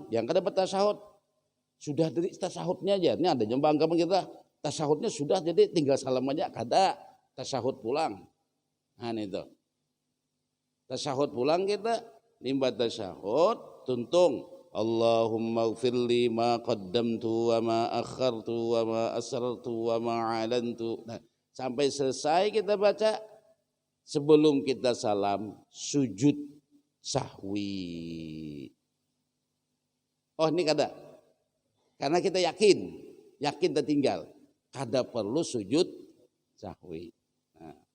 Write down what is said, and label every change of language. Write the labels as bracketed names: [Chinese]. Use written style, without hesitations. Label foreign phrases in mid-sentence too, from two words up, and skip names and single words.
[Banjar] Yang kada baca tasyahud. Sudah dari tasyahudnya aja, ini ada jembang kamu kita, tasyahudnya sudah jadi tinggal salam aja, kada tasyahud pulang. Nah itu, tasyahud pulang kita, limbah tasyahud, tuntung, [Arabic] اللهم اغفر لي ما قدمت وما أخرت وما أسررت وما أعلنت. [Banjar] Nah, sampai selesai kita baca, sebelum kita salam, sujud sahwi. Oh ini kada. Karena kita yakin tertinggal. Kada perlu sujud sahwi. Nah.